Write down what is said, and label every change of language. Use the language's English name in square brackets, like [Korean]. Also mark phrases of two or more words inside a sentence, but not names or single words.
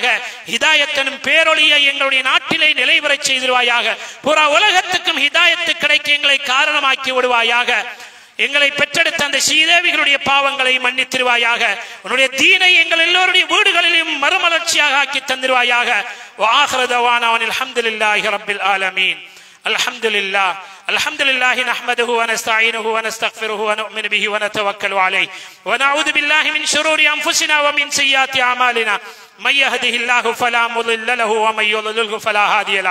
[Tamil] ஹிதாயத்தின் பேரொளியை எங்களுடைய நாட்டிலே நிலைவரச் செய்திருவாயாக. புறா உலகத்துக்கும் ஹிதாயத்து கிடைக்க எங்களை காரணமாக்கி விடுவாயாக. எங்களை பெற்றெடுத்த அந்த ஸ்ரீதேவிகளுடைய பாவங்களை மன்னித்திருவாயாக. உன்னுடைய தீனை எங்கள் எல்லோருடைய வீடுகளிலும் மறுமலர்ச்சியாக ஆக்கி தந்திருவாயாக. [Arabic] وآخر دعوانا الحمد لله رب العالمين. الحمد لله الحمد لله نحمده ونستعينه ونستغفره ونؤمن به ونتوكل عليه ونعوذ بالله من شرور أنفسنا ومن سيئات أعمالنا. من يهده الله فلا مضل له ومن يضلله فلا هادي له.